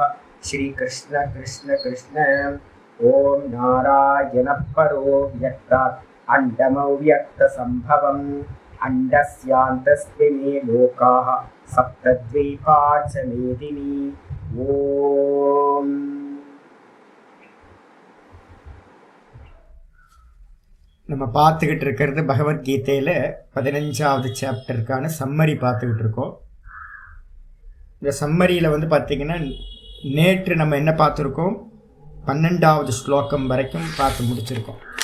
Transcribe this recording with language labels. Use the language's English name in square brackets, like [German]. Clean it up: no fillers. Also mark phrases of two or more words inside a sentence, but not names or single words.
[Sanskrit] श्रीकृष्ण कृष्ण कृष्ण। ॐ नारायणः परो व्यक्तात् अण्डमव्यक्तसम्भवम् अण्डस्यान्तस्मिन् लोकाः सप्तद्वीपा च मेदिनी। [Tamil] ॐ நம்ம பார்த்துக்கிட்டு இருக்கிறது பகவத்கீதையில் 15வது சாப்டருக்கான சம்மரி பார்த்துக்கிட்டு இருக்கோம். இந்த சம்மரியில் பார்த்திங்கன்னா நேற்று நம்ம என்ன பார்த்துருக்கோம், 12வது ஸ்லோகம் வரைக்கும் பார்த்து முடிச்சிருக்கோம்.